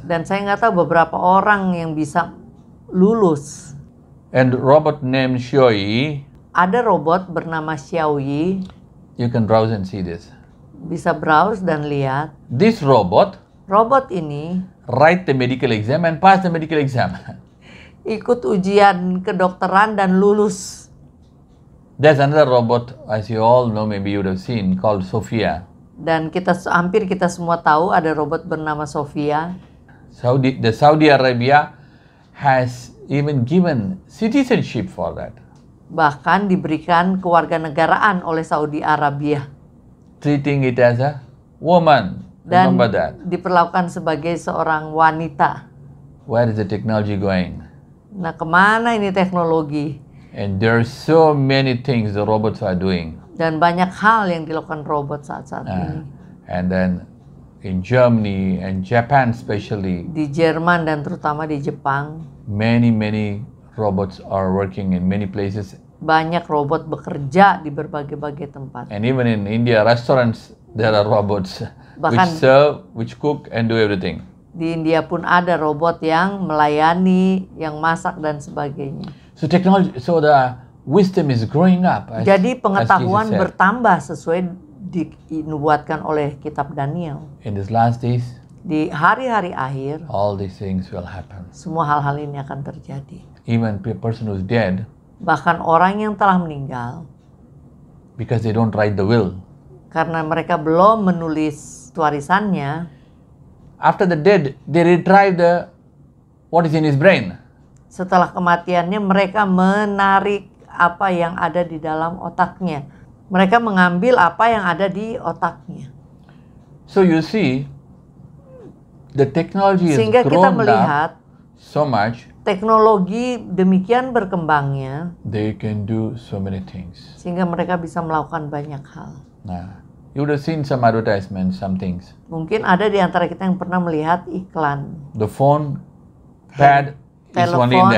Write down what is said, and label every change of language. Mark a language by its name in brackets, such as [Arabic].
[Indonesian] Dan saya nggak tahu beberapa orang yang bisa lulus. [English] And robot named Xiaoyi, [Indonesian] Ada robot bernama Xiaoyi, [English] you can browse and see this. [Indonesian] bisa browse dan lihat. [English] This robot [Indonesian] Robot ini [English] write the medical exam and pass the medical exam. [Indonesian] ikut ujian kedokteran dan lulus. [English] There's another robot, as you all know, maybe you would have seen, called Sophia. [Indonesian] Dan hampir kita semua tahu ada robot bernama Sophia. [English] The Saudi Arabia has even given citizenship for that, [Indonesian] Bahkan diberikan kewarganegaraan oleh Saudi Arabia. [English] treating it as a woman. [Indonesian] Dan [English] Remember that. [Indonesian] diperlakukan sebagai seorang wanita. [English] Where is the technology going? [Indonesian] Nah, kemana ini teknologi? [English] And there are so many things the robots are doing. [Indonesian] Dan banyak hal yang dilakukan robot saat-saat ini. [English] And then in Germany and Japan especially, [Indonesian] Di Jerman dan terutama di Jepang, [English] many robots are working in many places. [Indonesian] banyak robot bekerja di berbagai-bagai tempat. [English] And even in India, restaurants, there are robots which [Indonesian] Bahkan- [English] serve, which cook and do everything. [Indonesian] Di India pun ada robot yang melayani, yang masak dan sebagainya. [English] So technology, so the wisdom is growing up. [Indonesian] Jadi [English] as [Indonesian] pengetahuan [English] Jesus said. [Indonesian] bertambah sesuai dinubuatkan oleh kitab Daniel. [English] In these last days, [Indonesian] Di hari-hari akhir, [English] all these things will happen. [Indonesian] semua hal-hal ini akan terjadi. [English] Even a person who's dead, [Indonesian] Bahkan orang yang telah meninggal, [English] because they don't write the will. [Indonesian] karena mereka belum menulis warisannya, [English] After the dead, they retrieve what is in his brain. [Indonesian] setelah kematiannya mereka menarik apa yang ada di dalam otaknya. Mereka mengambil apa yang ada di otaknya. [English] So you see, the technology is [Indonesian] Sehingga kita [English] grown up [Indonesian] melihat [English] so much, [Indonesian] teknologi demikian berkembangnya [English] they can do so many things. [Indonesian] sehingga mereka bisa melakukan banyak hal. [English] Nah, you would have seen some advertisements, some things. [Indonesian] Mungkin ada di antara kita yang pernah melihat iklan [English] The phone pad is only in the